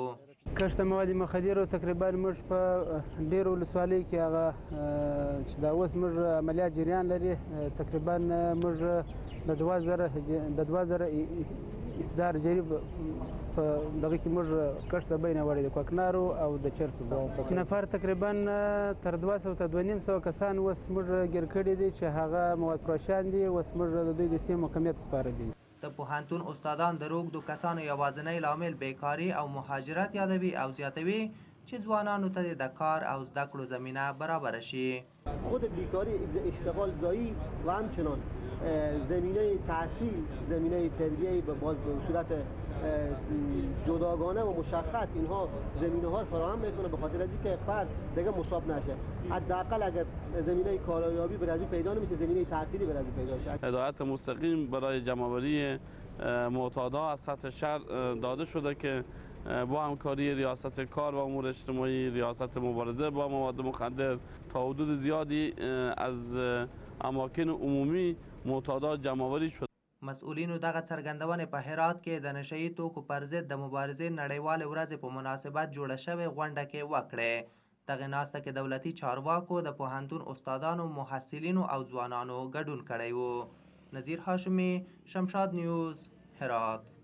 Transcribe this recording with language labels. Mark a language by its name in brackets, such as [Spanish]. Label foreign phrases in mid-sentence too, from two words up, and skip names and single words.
[Pashto] کښت مواد مخدره تقریبا موږ په ډېرو ولسوالیو کې هغه چې دا اوس موږ عملیات جریان لري تقریبا موږ د 2000 افدار جریب په دغه کې موږ کښت د بینه وړی د کوکنارو او د چرسو نفر تقریبا تر 200 ته 250 کسان اوس موږ ګیر کړي دي چې هغه مواد فروشان دي اوس موږ د دوی د سیمې محکمیت سپارلي. د پوهنتون استادان د روږدو کسانو یوازینی لامل بیکاري او مهاجرت یادوي او زیاتوي چې ځوانانو ته د کار او زده کړو زمینه برابر شي. [Persian] خود بیکاری اشتغال زایی و همچنان زمینه تحصیل زمینه تربیه به صورت جداگانه و مشخص اینها زمینه ها فراهم میکنه به خاطر از اینکه فرد دیگه مصاب نشه. حداقل اگر زمینه کاریابی برای پیدا نمیشه زمینه تحصیلی برای پیدا شه. هدایت مستقیم برای جمع‌آوری معتادا از سطح شهر داده شده که با همکاری ریاست کار و امور اجتماعی، ریاست مبارزه با مواد مخدر تا حدود زیادی از اماکن عمومی معتادا جمع‌آوری شد. [Pashto] مسئولینو دغه څرګندونې په هرات کې د نشهیي توکو پر ضد د مبارزې نړیوالې ورځې په مناسبت جوړه شوې غونډه کې وکړې. دغه ناسته کې دولتي چارواکو د پوهنتون استادانو، محصلینو او ځوانانو ګډون کړی و. نذیر هاشمي، شمشاد نیوز، هرات.